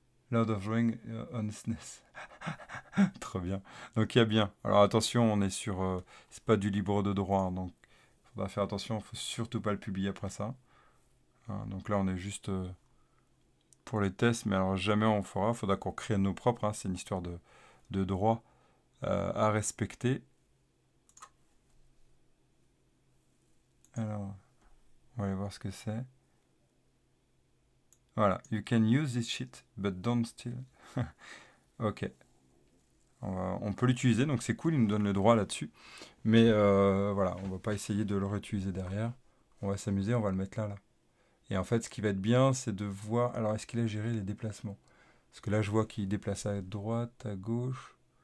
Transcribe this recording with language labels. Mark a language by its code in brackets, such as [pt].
[en] Lord of the Rings on SNES. [fr] Trop bien. Donc il y a bien. Alors attention, on est sur... c'est pas du libre de droit, hein, donc il faudra faire attention, il faut surtout pas le publier après ça. Hein, donc là, on est juste pour les tests, mais alors jamais on fera. Il faudra qu'on crée nos propres, hein, c'est une histoire de droit à respecter. Alors, on va aller voir ce que c'est. Voilà, [en] you can use this shit, but don't steal. Ok. [fr] On peut l'utiliser, donc c'est cool, il nous donne le droit là-dessus. Mais voilà, on va pas essayer de le réutiliser derrière. On va s'amuser, on va le mettre là. Et en fait, ce qui va être bien, c'est de voir... Alors, est-ce qu'il a géré les déplacements? Parce que là, je vois qu'il déplace à droite, à gauche.